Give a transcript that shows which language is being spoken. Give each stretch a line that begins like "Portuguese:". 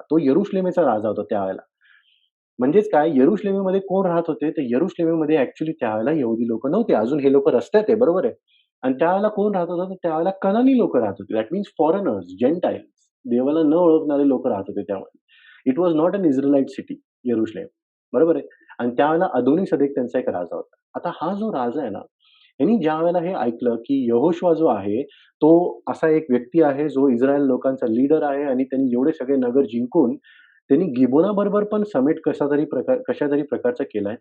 Marathi: तो यरुशलेमेचा राजा होता त्यावेळेला. म्हणजेच काय, यरुशलेमेमध्ये कोण राहत होते? तर यरुशलेमेमध्ये ॲक्चुअली त्यावेळेला यहुदी लोकं नव्हते. अजून हे लोकं रस्त्यात आहे, बरोबर आहे. आणि त्यावेळेला कोण राहत होतं? तर त्यावेळेला कनानी लोकं राहत होते.
English: That means foreigners, gentiles.
Marathi: देवाला न ओळखणारे लोकं राहत होते त्यामध्ये.
English: It was not an Israelite city, यरुशलेम.
Marathi: बरोबर आहे. आणि त्यावेळेला अदोनी-सदेक त्यांचा एक राजा होता. आता हा जो राजा आहे ना, ह्यानी ज्यावेळेला हे ऐकलं, की यहोशुआ जो आहे, तो असा एक व्यक्ती आहे, जो इस्रायल लोकांचा लीडर आहे आणि त्यांनी एवढे सगळे नगर जिंकून त्यांनी गिबोनाबरोबर पण समेट कशातरी प्रकारचा केलाय.